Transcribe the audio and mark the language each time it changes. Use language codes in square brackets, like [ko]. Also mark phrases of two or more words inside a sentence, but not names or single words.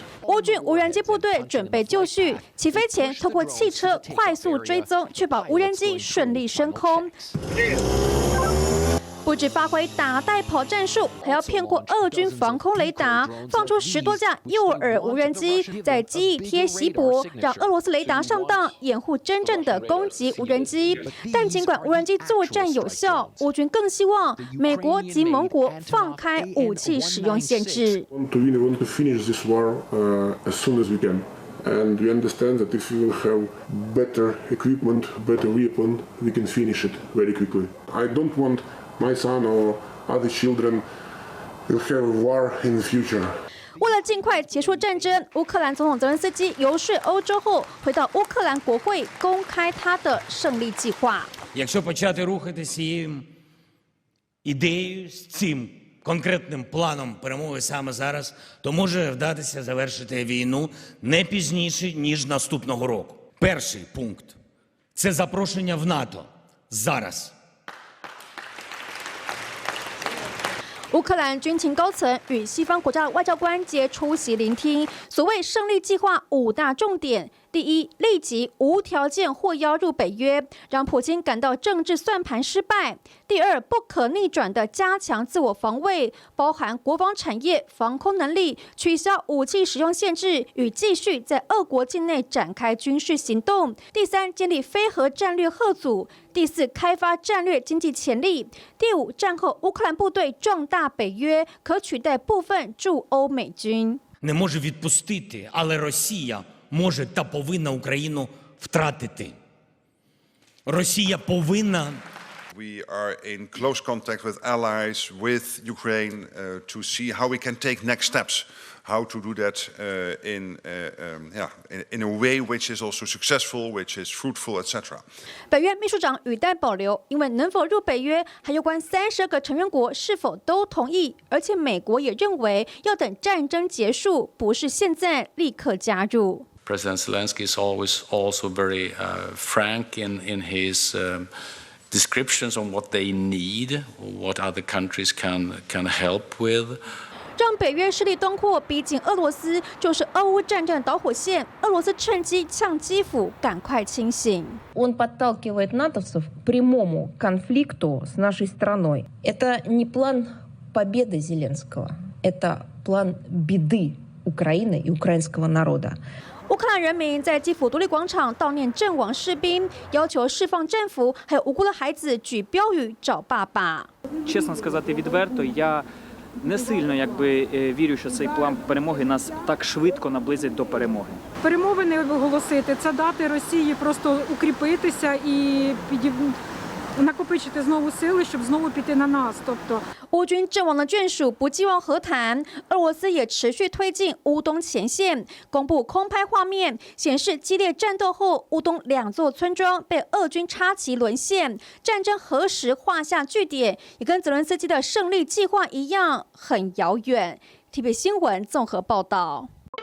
[zh] 乌军无人机部队准备就绪，起飞前透过汽车快速追踪，确保无人机顺利升空。不止发挥打带跑战术，还要骗过俄军防空雷达，放出10多架诱饵无人机，在机翼贴锡箔，让俄罗斯雷达上当，掩护真正的攻击无人机。但尽管无人机作战有效，乌军更希望美国及盟国放开武器使用限制。 [en] We want to finish this war as soon as we can. And we understand that if we will have better equipment, better weapon, we can finish it very quickly. I don't want my son or other children will have a war in the future. [zh] 为了尽快结束战争，乌克兰总统泽连斯基游说欧洲后，回到乌克兰国会公开他的胜利计划。 [uk] Якщо почати рухатися цією ідеєю, з цим конкретним планом перемоги саме зараз, то може вдатися завершити війну не пізніше, ніж наступного року. Перший пункт – це запрошення в НАТО зараз. [zh] 乌克兰军情高层与西方国家的外交官皆出席聆听。所谓胜利计划5大重点：第一，立即无条件获邀入北约，让普京感到政治算盘失败；第二，不可逆转的加强自我防卫，包含国防产业、防空能力，取消武器使用限制，与继续在俄国境内展开军事行动；第三，建立非核战略核组；第四，开发战略经济潜力；第五，战后乌克兰部队壮大北约，可取代部分驻欧美军。 [uk] Не може відпустити, але Росія може та повинна Україну втратити. Росія повинна. [en] We are in close contact with allies, with Ukraine, to see how we can take next steps, how to do that in a way which is also successful, which is fruitful, etc. [zh] 北约秘书长语带保留，因为能否入北约，还有关32个成员国是否都同意，而且美国也认为要等战争结束，不是现在立刻加入。 [en] President Zelensky is always also very frank in his descriptions on what they need, what other countries can help with. [zh] 让北约势力东扩，逼近俄罗斯，就是俄乌战争的导火线。俄罗斯趁机呛基辅，赶快清醒。 [ru] Он подталкивает натовцев к прямому конфликту с нашей страной. Это не план победы Зеленского, это план беды Украины и украинского народа. [zh] 乌克兰人民在基辅独立广场悼念阵亡士兵，要求释放战俘，还有无辜的孩子举标语找爸爸。 [uk] Чесно сказати відверто, я не сильно вірю, що цей план перемоги нас так швидко наблизить до перемоги. Перемовини оголосити – це дати Росії просто укріпитися і накопичити знову сили, щоб знову піти на нас. Тобто [zh] 乌军阵亡的眷属不寄望和谈，俄罗斯也持续推进乌东前线，公布空拍画面，显示激烈战斗后，乌东2座村庄被俄军插旗沦陷。战争何时画下句点，也跟泽连斯基的胜利计划一样，很遥远。TVB 新闻综合报道。